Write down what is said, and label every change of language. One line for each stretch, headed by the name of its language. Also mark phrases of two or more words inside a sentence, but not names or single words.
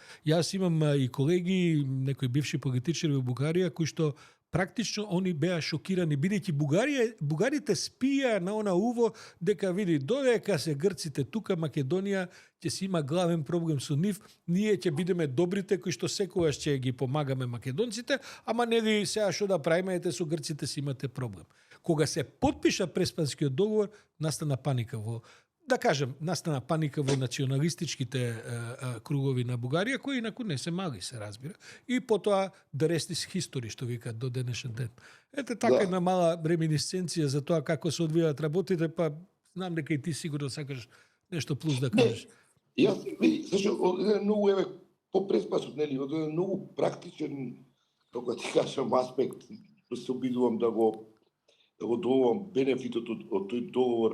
Macedonian: Јас имам и колеги, некои бивши политичари во Бугарија кои што практично они беа шокирани, бидејќи бугарите спија на она уво дека види додека се грците тука Македонија ќе си има главен проблем со нив, ние ќе бидеме добрите кои што секогаш ќе ги помагаме македонците, ама нели сега што да правиме, ете со грците си имате проблем. Кога се потпиша Преспанскиот договор, настана паника настана паника во националистичките кругови на Бугарија, кои инаку не се мали, се разбира. И потоа
English: the rest is history,
Macedonian: што викаат до денешен ден. Ете така една мала реминисценција за тоа како се одвијаат работите, па знам дека и ти сигурно сакаш нешто плюс да кажеш. Јас, зашто, многу по Преспасот, нели, од еден многу практичен, како ти кажам, аспект, се обидувам да го добивам бенефитот од тој договор.